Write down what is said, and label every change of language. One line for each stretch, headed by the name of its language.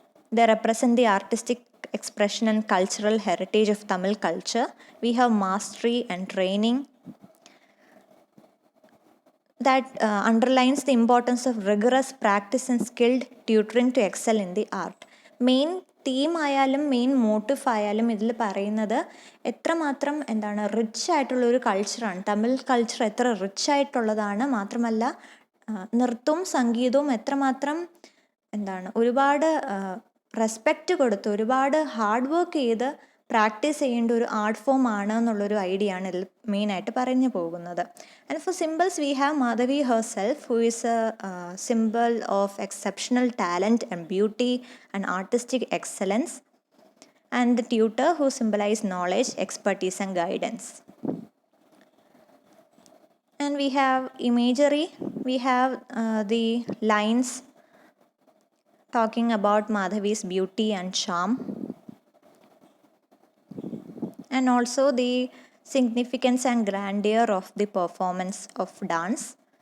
English: They represent the artistic expression and cultural heritage of Tamil culture. We have mastery and training that underlines the importance of rigorous practice and skilled tutoring to excel in the art.
Malayalam: Main theme ആയാലും main motive ആയാലും ഇതിൽ പറയുന്നത് എത്രമാത്രം എന്താണ് rich ആയിട്ടുള്ളൊരു കൾച്ചറാണ്. Tamil culture എത്ര rich ആയിട്ടുള്ളതാണ്, മാത്രമല്ല നൃത്തവും സംഗീതവും എത്രമാത്രം എന്താണ് ഒരുപാട് റെസ്പെക്റ്റ് കൊടുത്ത് ഒരുപാട് ഹാർഡ് വർക്ക് ചെയ്ത് പ്രാക്ടീസ് ചെയ്യേണ്ട ഒരു ആർട്ട് ഫോം ആണ് എന്നുള്ളൊരു ഐഡിയ ആണ് ഇതിൽ മെയിനായിട്ട് പറഞ്ഞു പോകുന്നത്.
English: And for symbols we have Madhavi herself who is a symbol of exceptional talent and beauty and artistic excellence, and the tutor who symbolize knowledge, expertise and guidance. And we have imagery, we have the lines talking about Madhavi's beauty and charm, and also the significance and grandeur of the performance of dance.